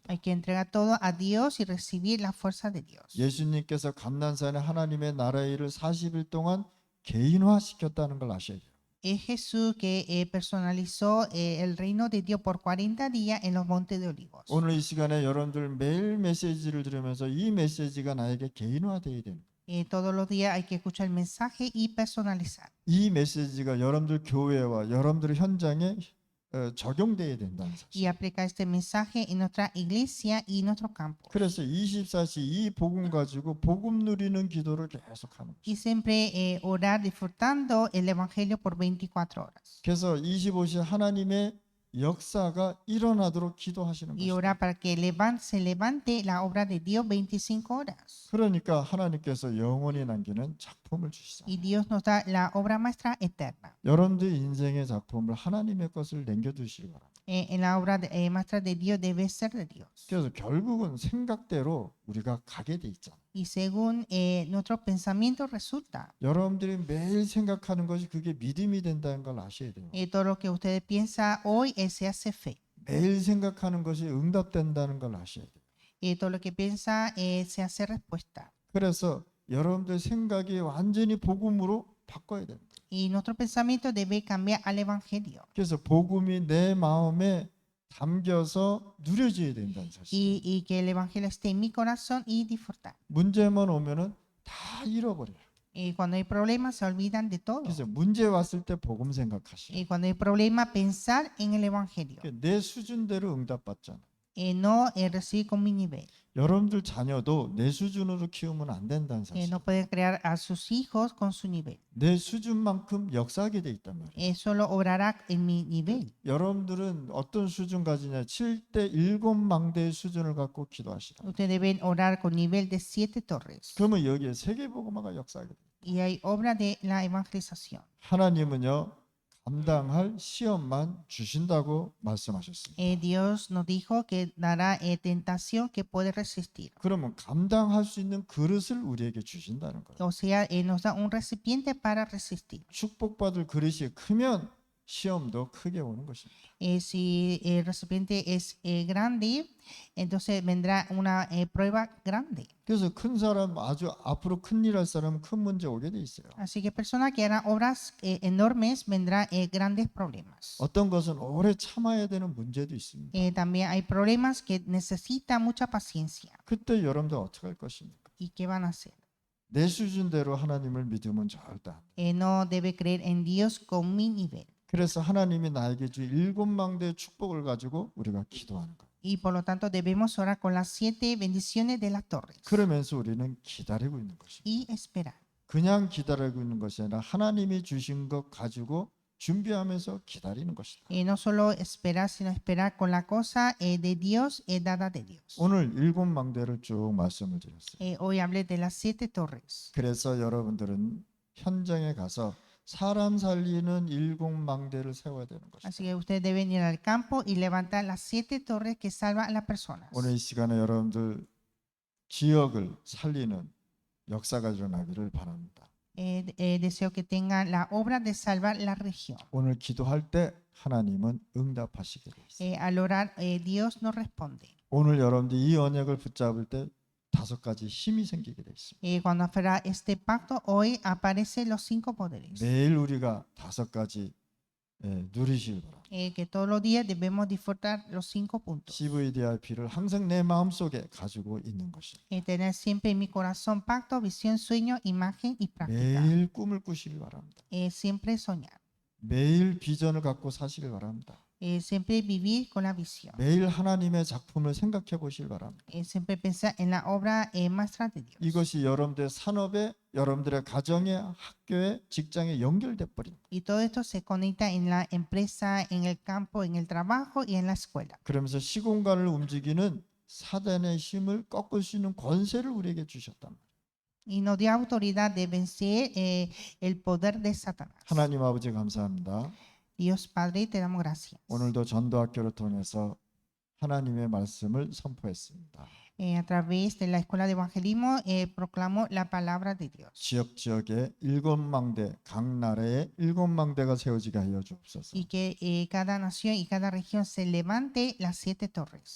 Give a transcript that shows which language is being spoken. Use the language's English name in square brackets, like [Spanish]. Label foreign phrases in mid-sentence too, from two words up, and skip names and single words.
[Spanish] Hay que entregar todo a Dios y recibir la fuerza de Dios. [Korean] 예수님께서 감난산에 하나님의 나라의 일을 40일 동안 개인화시켰다는 걸 아셔야 돼요. [Spanish] Es Jesús que personalizó el reino de Dios por 40 días en los montes de Olivos. [Korean] 오늘 이 시간에 여러분들 매일 메시지를 들으면서 이 메시지가 나에게 개인화되어야 됩니다. [Spanish] Todos los días hay que escuchar el mensaje y personalizar. [Korean] 이 메시지가 여러분들 교회와 여러분들 현장에 적용돼야 된다는 사실. [Spanish] Y aplicar este mensaje en nuestra iglesia y nuestro campo. [Korean] 그래서 24시 이 복음 가지고 복음 누리는 기도를 계속하는 [Spanish] Y [Korean] 거죠. [Spanish] siempre orar disfrutando el evangelio por 24 horas. [Korean] 그래서 25시 하나님의 역사가 일어나도록 기도하시는 [Spanish] Y [Korean] 거죠. [Spanish] orar para que se levante la obra de Dios 25 horas. [Korean] 그러니까 하나님께서 영원히 남기는 작품을 주시잖아요. [Spanish] Y Dios nos da la obra maestra eterna. [Korean] 여러분들 인생의 작품을 하나님의 것을 남겨두시기 바랍니다. [Spanish] En la obra maestra de Dios debe ser de Dios. [Korean] 그래서 결국은 생각대로 우리가 가게 돼 있잖아요. [Spanish] Y según nuestros pensamientos resulta. [Korean] 여러분들이 매일 생각하는 것이 그게 믿음이 된다는 걸 아셔야 돼요. [Spanish] Todo lo que ustedes piensan hoy se hace fe. [Korean] 매일 생각하는 것이 응답된다는 걸 아셔야 돼요. [Spanish] Todo lo que piensa se hace respuesta. [Korean] 그래서 여러분들 생각이 완전히 복음으로 바꿔야 됩니다. [Spanish] Y nuestro pensamiento debe cambiar al evangelio. [Korean] 그래서 복음이 내 마음에 담겨서 누려져야 된다는 사실. [Spanish] Y que el evangelio esté en mi corazón y disfrutar. [Korean] 문제만 오면은 다 잃어버려요. [Spanish] Y cuando hay problemas se olvidan de todo. [Korean] 그래서 문제 왔을 때 복음 생각하시라. [Spanish] Y cuando hay problemas pensar en el evangelio. [Korean] 내 수준대로 응답받잖아. [Spanish] No recibir con mi nivel. [Korean] 여러분들 자녀도 내 수준으로 키우면 안 된다는 사실. [Spanish] No puede crear a sus hijos con su nivel. [Korean] 내 수준만큼 역사하게 돼 있단 말이에요. [Spanish] Solo obrará en mi nivel. [Korean] 여러분들은 어떤 수준 가지냐? 7대 7망대의 수준을 갖고 기도하시라. [Spanish] Ustedes deben orar con nivel de 7 torres. [Korean] 그러면 여기에 세계복음화가 역사하게 돼요. [Spanish] Y hay obra de la evangelización. [Korean] 하나님은요 감당할 시험만 주신다고 말씀하셨습니다. [Spanish] Dios nos dijo que dará tentación que puede resistir. [Korean] 그러면 감당할 수 있는 그릇을 우리에게 주신다는 거예요. [Spanish] O sea, nos da un recipiente para resistir. [Korean] 축복받을 그릇이 크면 시험도 크게 오는 것입니다. [Spanish] Si el recipiente es grande, entonces vendrá una prueba grande. [Korean] 그래서 큰 사람, 아주 앞으로 큰일 할 사람은 큰 문제 오게 돼 있어요. [Spanish] Así que personas que harán obras enormes vendrán grandes problemas. [Korean] 어떤 것은 오래 참아야 되는 문제도 있습니다. [Spanish] También hay problemas que necesitan mucha paciencia. [Korean] 그때 여러분들 어떻게 할 것입니까? [Spanish] ¿Y qué van a hacer? [Korean] 내 수준대로 하나님을 믿으면 절대 안 돼. [Spanish] No debe creer en Dios con mi nivel. [Korean] 그래서 하나님이 나에게 주 7망대의 축복을 가지고 우리가 기도하는 거예요. [Spanish] Y por lo tanto debemos orar con las 7 bendiciones de las torres [Korean] 그러면서 우리는 기다리고 있는 것입니다. [Spanish] y esperar. [Korean] 그냥 기다리고 있는 것이 아니라 하나님이 주신 것 가지고 준비하면서 기다리는 것이다. [Spanish] No solo esperar, sino esperar con la cosa de Dios, dada de Dios. [Korean] 오늘 7망대를 쭉 말씀을 드렸어요. [Spanish] Hoy hablé de las 7 torres. [Korean] 그래서 여러분들은 현장에 가서 사람 살리는 7망대를 세워야 되는 것이다. [Spanish] Así que ustedes deben ir al campo y levantar las 7 torres que salvan a las personas. [Korean] 오늘 이 시간에 여러분들 지역을 살리는 역사가 일어나기를 바랍니다. [Spanish] Deseo que tengan la obra de salvar la región. [Korean] 오늘 기도할 때 하나님은 응답하시게 돼 있어요. [Spanish] Al orar, Dios nos responde. [Korean] 오늘 여러분들이 이 언약을 붙잡을 때 5가지 힘이 생기게 돼 있습니다. [Spanish] Cuando aferra este pacto, hoy aparecen los 5 poderes. [Korean] 매일 우리가 5가지 누리실 바랍니다. [Spanish] Que todos los días debemos disfrutar los 5 puntos. [Korean] CVDIP를 항상 내 마음속에 가지고 있는 것입니다. [Spanish] Tener siempre en mi corazón pacto, visión, sueño, imagen y práctica. [Korean] 매일 꿈을 꾸시길 바랍니다. [Spanish] Siempre soñar. [Korean] 매일 비전을 갖고 사시길 바랍니다. [Spanish] Siempre vivir con la visión. [Korean] 매일 하나님의 작품을 생각해 보시길 바랍니다. [Spanish] Siempre pensar en la obra maestra de Dios. [Korean] 이것이 여러분들의 산업에, 여러분들의 가정에, 학교에, 직장에 연결돼 버립니다. [Spanish] Y todo esto se conecta en la empresa, en el campo, en el trabajo y en la escuela. [Korean] 그러면서 시공간을 움직이는 사단의 힘을 꺾을 수 있는 권세를 우리에게 주셨단 말이에요. [Spanish] Y nos dio autoridad de vencer el poder de Satanás. [Korean] 하나님 아버지 감사합니다. [Spanish] Dios Padre, te damos gracias. [Korean] 오늘도 전도학교를 통해서 하나님의 말씀을 선포했습니다. [Spanish] A través de la escuela de evangelismo proclamo la palabra de Dios. [Korean] 지역에 7망대, 각 나라에 7망대가 세워지게 하여 주옵소서. [Spanish] Y que cada nación y cada región se levante las 7 torres.